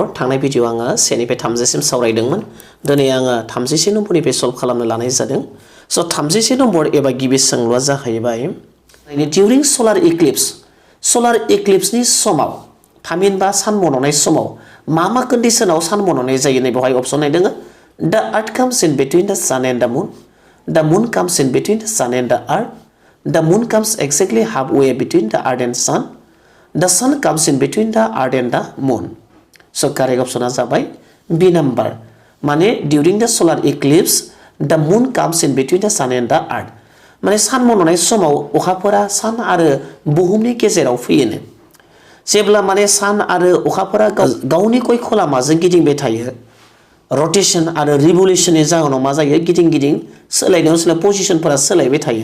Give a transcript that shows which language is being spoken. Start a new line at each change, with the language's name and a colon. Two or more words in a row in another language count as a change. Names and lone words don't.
Bodo: थांनाय भिडिअ आङो 1 निफ्राय 30 सिम सावरायदोंमोन। दिनै आङो 31 नम्बरनिफ्राय सल्भ खालामनो लानाय जादों। स' 31 नम्बर एबा गिबि सोंलुआ जाहैबाय
English: during solar eclipse-ni
Bodo: समाव थामहिनबा सान मन'नाय समाव मा कन्डिशनाव सान मन'नाय जायो नै बेवहाय अपसन नायदों।
English: The earth comes in between the sun and the moon. The moon comes in between the sun and the earth. The moon comes exactly halfway between the earth and sun. The sun comes in between the earth and the moon. So correct option is B number.
Bodo: माने
English: during the solar eclipse, the moon comes in between the sun and the earth.
Bodo: माने सान मन'नाय समाव अखाफोरा सान आरो बुहुमनि गेजेराव फैयोनो। जेब्ला माने सान आरो अखाफोरा गावनि गयख लामाजों गिदिंबाय थायो। रोटेशन आरो रिभलिउशननि जाहोनाव मा जायो गिदिं गिदिं सोलायनायाव सोलाय पजिशनफोरा सोलायबाय थायो।